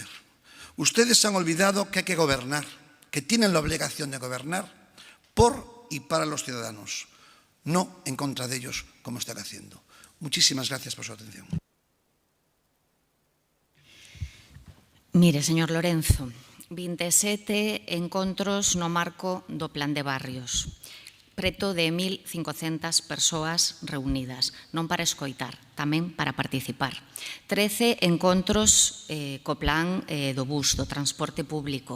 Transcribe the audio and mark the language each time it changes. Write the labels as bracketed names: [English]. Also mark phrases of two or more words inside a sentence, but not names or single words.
[Spanish] Ustedes se han olvidado que hay que gobernar, que tienen la obligación de gobernar por y para los ciudadanos, no en contra de ellos, como están haciendo. Muchísimas gracias por su atención. [Galician] Mire, señor Lorenzo, 27 encontros no marco do Plan de Barrios. Preto de 1.500 persoas reunidas, non para escoitar, tamén para participar. 13 encontros co plan do bus, do transporte público.